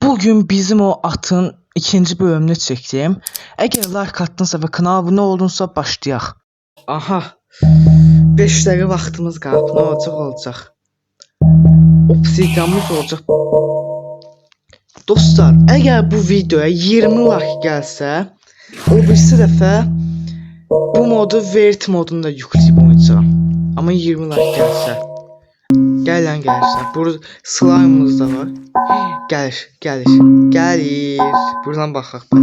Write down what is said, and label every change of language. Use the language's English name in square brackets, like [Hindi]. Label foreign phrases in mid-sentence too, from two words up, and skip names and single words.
[Turkish] Bugün bizim o atın ikinci bölümünü çekeceğim. Eğer like attınsa ve kanala abone oldunsa başlayaq. [Azerbaijani] Aha. 5 dəqiqə vaxtımız qalıb. Nə olacaq? Obsidianımız olacaq. Dostlar, eğer bu videoya 20 like gəlsə, o birisi dəfə bu modu Verity modunda yükləyib oynayacağam. Amma 20 like gəlsə. Gəlirsə. Burada slime'ımız da var. Gəlir. Buradan baxaq belə.